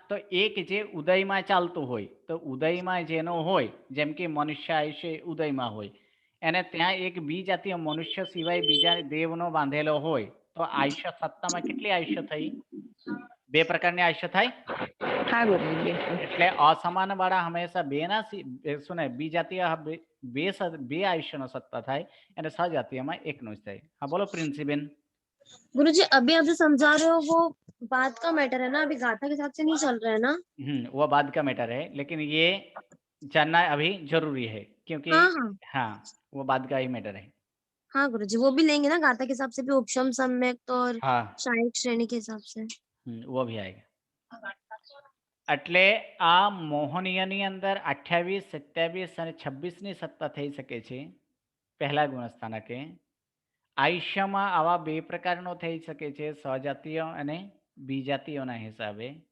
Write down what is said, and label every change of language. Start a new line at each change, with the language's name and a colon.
Gujarati: તો એક જે ઉદયમાં ચાલતું હોય, તો ઉદયમાં જેનો હોય, જેમ કે મનુષ્ય આયુષ્ય ઉદયમાં હોય, એને ત્યાં એક વિજાતીય મનુષ્ય સિવાય બીજા દેવનો બાંધેલો હોય તો આયુષ્ય સત્તામાં કેટલી આયુષ્ય થઈ? 2 પ્રકારની આયુષ્ય થાય. હા ગુરુજી. એટલે અસમાન વાળા હંમેશા 2ના શું ને વિજાતીય 2 આયુષ્યનો સત્તા થાય અને સજાતીયમાં 1નો જ થાય. હા બોલો પ્રિન્સીબેન.
Hindi: गुरुजी अभी आप जो समझा रहे हो वो बात का मैटर है ना, अभी गाथा के हिसाब से नहीं चल रहा है ना? वो बाद का मैटर है, लेकिन ये जानना अभी जरूरी है, क्योंकि हाँ हाँ हाँ, वो बात का ही मैटर है। हाँ गुरुजी, वो भी लेंगे ना गाथा के हिसाब से भी, उपशम सम्यक्त और हाँ, सहायक श्रेणी के हिसाब से। वो भी आएगा।
Gujarati: એટલે આ મોહનીયની અંદર 28, 27 અને 26 ની સત્તા થઈ શકે છે પહેલા ગુણસ્થાનકે. આયુષ્યમાં આવા બે પ્રકારનો થઈ શકે છે, સજાતીય અને બીજાતીયોના હિસાબે.